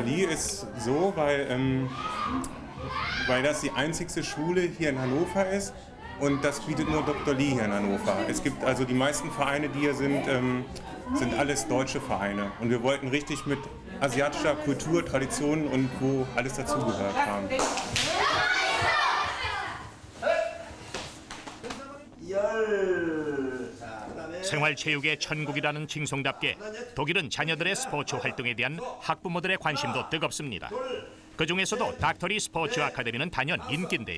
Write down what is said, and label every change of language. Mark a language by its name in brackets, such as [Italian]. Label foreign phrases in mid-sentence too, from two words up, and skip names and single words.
[German] Lee ist so, weil das die einzigste Schule hier in Hannover ist, und das bietet nur Dr. Lee hier in Hannover. Es gibt also die meisten Vereine, die hier sind, sind alles deutsche Vereine. Und wir wollten richtig mit asiatischer Kultur, Tradition und wo alles dazugehört haben. [Korean] 생활체육의 천국이라는 칭송답게 독일은 자녀들의 스포츠 활동에 대한 학부모들의 관심도 뜨겁습니다. 그중에서도 닥터리 스포츠 아카데미는 단연 인기인데요.